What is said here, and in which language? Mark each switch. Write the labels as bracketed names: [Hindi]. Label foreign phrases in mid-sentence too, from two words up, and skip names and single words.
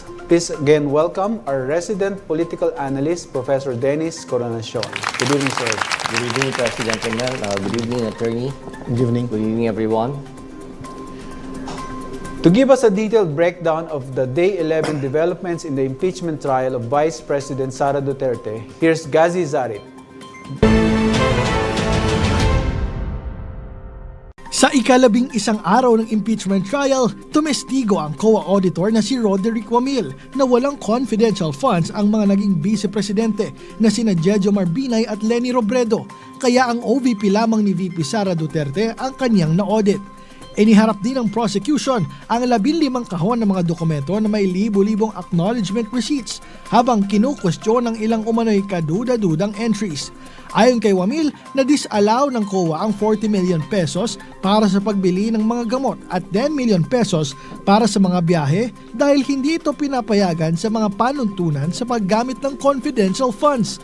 [English] Please again welcome our resident political analyst, Professor Dennis Coronacion. Good evening, sir. Good evening, President Rommel. Good evening, Attorney. Good evening. Good evening, everyone. To give us a detailed breakdown of the Day 11 developments in the impeachment trial of Vice President Sara Duterte, here's Gazi Zarip. [Filipino] Sa ika-11 araw ng [English] impeachment trial, [Filipino] tumestigo ang COA auditor na si Rommel na walang [English] confidential funds [Filipino] ang mga naging vice-presidente na sina Jord Jharoah B at Leni Robredo, kaya ang OVP lamang ni VP Sara Duterte ang kanyang na-audit. Iniharap din ng prosecution ang 15 kahon ng mga dokumento na may libo-libong [English] acknowledgement receipts [Filipino] habang kinukwestiyon ng ilang umano'y kaduda-dudang entries. Ayon kay Wamil, na-disallow ng COA ang 40 [English] million pesos [Filipino] para sa pagbili ng mga gamot at 10 [English] million pesos [Filipino] para sa mga biyahe dahil hindi ito pinapayagan sa mga panuntunan sa paggamit ng [English] confidential funds.